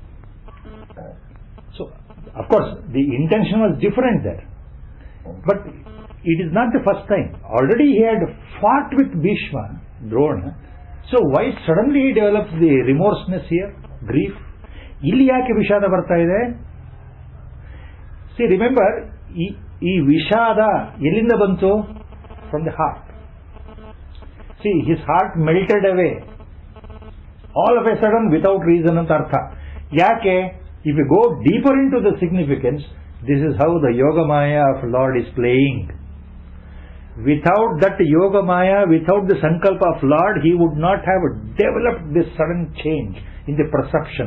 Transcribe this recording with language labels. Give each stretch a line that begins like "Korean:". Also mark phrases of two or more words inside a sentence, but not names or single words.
English: So, of course, the intention was different there. But it is not the first time. Already he had fought with Bhishma, Drona. So why suddenly he develops the remorseness here, grief?
Kannada: ಇಲ್ಲಿ ಯಾಕೆ ವಿಷಾದ ಬರ್ತಾ ಇದೆ?
English: See, remember,
Kannada: ಈ ವಿಷಾದ ಎಲ್ಲಿಂದ ಬಂತು?
English: From the heart. See, his heart melted away. All of a sudden, without reason
Kannada: ಅಂತ ಅರ್ಥ. Yake?
English: If you go deeper into the significance, this is how the Yoga Maya of Lord is playing. Without that Yoga Maya, without the Sankalpa of Lord, he would not have developed this sudden change in the perception.